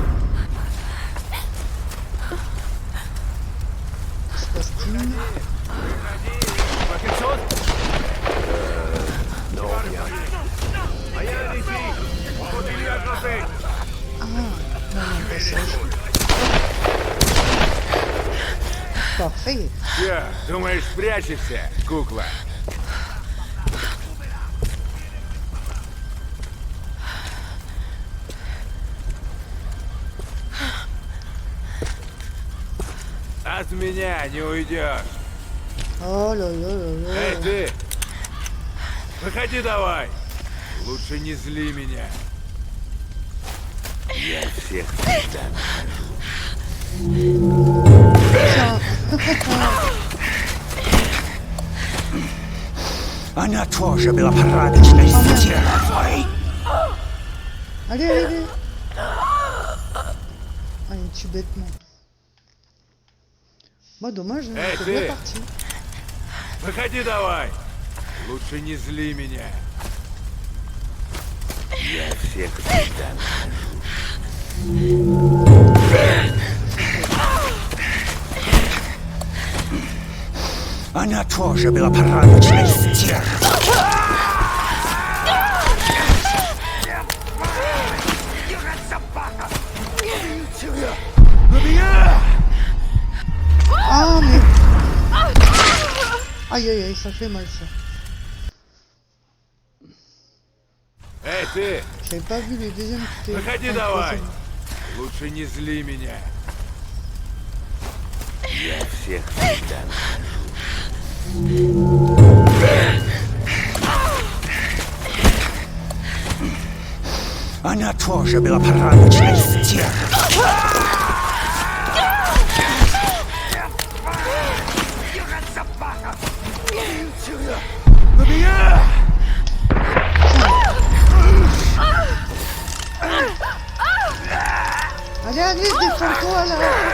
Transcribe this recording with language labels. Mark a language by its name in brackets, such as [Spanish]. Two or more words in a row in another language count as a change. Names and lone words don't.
[French] Que se passe-t-il? Pas quelque chose? Non, rien. Rien ici. On continue à grimper. Ah, non, non, passage. Parfait. [Russian] Че, думаешь, спрячешься, кукла? От меня не уйдешь. [French] Oh là là là là. [Russian] Эй, ты! Выходи давай! Лучше не зли меня. Я всех всегда Она тоже была порядочной стервой. [French] Allez, allez, allez. Ah, il tue bêtement. Bah, dommage, hein, [Russian] Эй, [French] c'est [Russian] ты! [French] bien parti. [Russian] Выходи давай! Лучше не зли меня. Я всех всегда Она тоже была порядочной стервой. [French] Ah, mais... Aïe, aïe, aïe, ça fait mal, ça. [Russian] Эй, ты! [French] J'avais pas vu les deuxièmes qui étaient... [Russian] Выходи [French] enfin, [Russian] давай! [French] troisième. [Russian] Лучше не зли меня. Я всех всегда Она тоже была порядочной стервой. [French] Allez, allez, défends-toi, là.